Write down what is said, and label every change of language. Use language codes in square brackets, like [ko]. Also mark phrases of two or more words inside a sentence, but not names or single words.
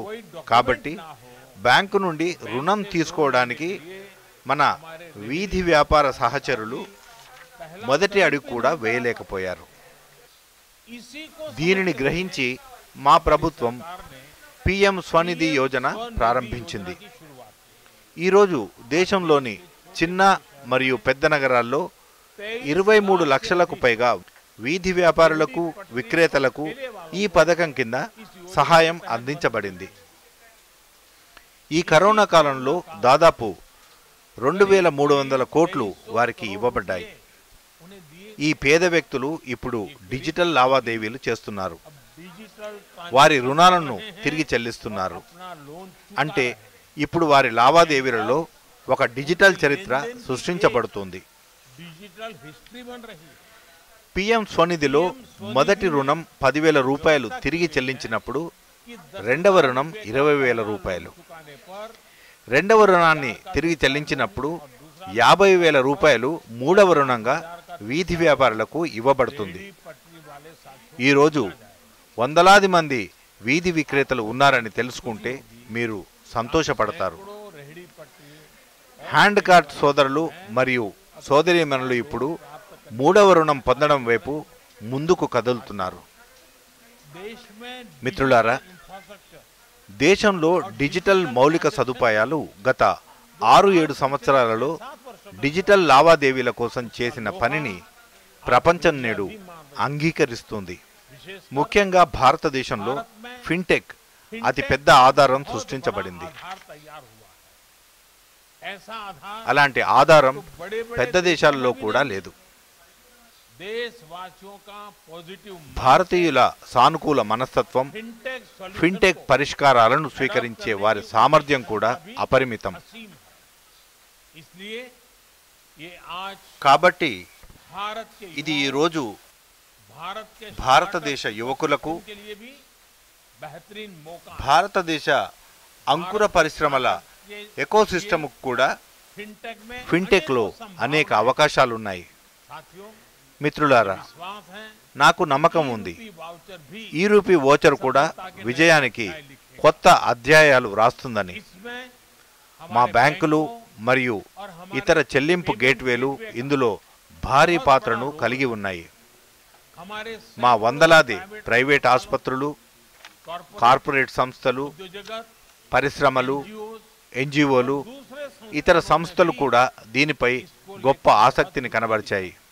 [te] కాబట్టి బ్యాంకు నుండి రుణం తీసుకోవడానికి మన వీధి వ్యాపార సహచరులు మొదటి అడుగు కూడా వేయలేకపోయారు. [hi] इसी को [te] దీనిని గ్రహించి మా ప్రభుత్వం [hi] सरकार ने [te] పిఎం స్వనిధి యోజన ప్రారంభించింది. [hi] की शुरुआत [te] ఈరోజు దేశంలోని చిన్న మరియు పెద్ద నగరాల్లో 23 లక్షలకు పైగా వీధి వ్యాపారులకు, విక్రేతలకు ఈ పథకం కింద సహాయం అందించబడింది. ఈ కరోనా కాలంలో దాదాపు 2300 కోట్లు వారికి ఇవ్వబడ్డాయి. [hi] उन्हें दिए [te] ఈ పేద వ్యక్తులు ఇప్పుడు డిజిటల్ లావాదేవీలు చేస్తున్నారు. [hi] अब डिजिटल [te] వారి రుణాలను తిరిగి చెల్లిస్తున్నారు. [hi] अपना लोन [te] అంటే ఇప్పుడు వారి లావాదేవీలలో ఒక డిజిటల్ చరిత్ర సృష్టించబడుతుంది. [en] digital history [hi] बन रही है [te] పిఎం స్వనిధిలో మొదటి రుణం 10,000 రూపాయలు తిరిగి చెల్లించినప్పుడు [hi] कि [te] రెండవ రుణం 20,000 రూపాయలు, [hi] चुकाने पर [te] రెండవ రుణాన్ని తిరిగి చెల్లించినప్పుడు 50,000 రూపాయలు మూడవ రుణంగా వీధి వ్యాపారులకు ఇవ్వబడుతుంది. [hi] पटरी वाले साथियों [te] ఈరోజు వందలాది మంది వీధి విక్రేతలు ఉన్నారని తెలుసుకుంటే మీరు సంతోషపడతారు. [hi] को रेहड़ी पटरी [en] hand cart [te] సోదరులు మరియు సోదరీమణులు ఇప్పుడు మూడవ రుణం పొందడం వైపు ముందుకు కదులుతున్నారు. [hi] देश में [te] మిత్రులారా, [hi] इंफ्रास्ट्रक्चर [te] దేశంలో డిజిటల్ మౌలిక సదుపాయాలు గత 6-7 సంవత్సరాలలో డిజిటల్ లావాదేవీల కోసం చేసిన పనిని ప్రపంచం నేడు అంగీకరిస్తుంది. [hi] विशेष [te] ముఖ్యంగా భారతదేశంలో ఫిన్టెక్ అతి పెద్ద ఆధారం సృష్టించబడింది. [hi] आधार तैयार हुआ है ऐसा आधार [te] అలాంటి ఆధారం [hi] बड़े [te] పెద్ద దేశాల్లో కూడా లేదు. [hi] देशवासियों का पॉजिटिव [te] భారతీయుల సానుకూల మనస్తత్వం, [en] fintech solution [te] ఫిన్టెక్ పరిష్కారాలను స్వీకరించే వారి సామర్థ్యం కూడా అపరిమితం. [hi] असीम है इसलिए ये आज [te] కాబట్టి [hi] भारत के [te] ఇది ఈరోజు [hi] भारत के [te] భారతదేశ యువకులకు, [hi] के लिए भी बेहतरीन मौका है। [te] భారతదేశ అంకుర పరిశ్రమల [hi] ये [te] ఎకోసిస్టమ్కు కూడా [hi] फिनटेक में [te] ఫిన్టెక్లో [hi] अनेकों संभावनाएं [te] అనేక అవకాశాలున్నాయి. [hi] साथियों [te] మిత్రులారా, [hi] विश्वास है [te] నాకు నమ్మకం ఉంది, [en] e voucher [hi] भी [te] ఈ రూపీ ఓచర్ కూడా విజయానికి కొత్త అధ్యాయాలు రాస్తుందని. [hi] इसमें [te] మా [hi] हमारे [te] బ్యాంకులు, [hi] बैंकों, [te] మరియు ఇతర చెల్లింపు గేట్వేలు ఇందులో భారీ పాత్రను కలిగి ఉన్నాయి. [hi] हमारे [te] మా వందలాది ప్రైవేట్ ఆసుపత్రులు, కార్పొరేట్ సంస్థలు, పరిశ్రమలు, ఎన్జిఓలు, ఇతర సంస్థలు కూడా దీనిపై గొప్ప ఆసక్తిని కనబరిచాయి.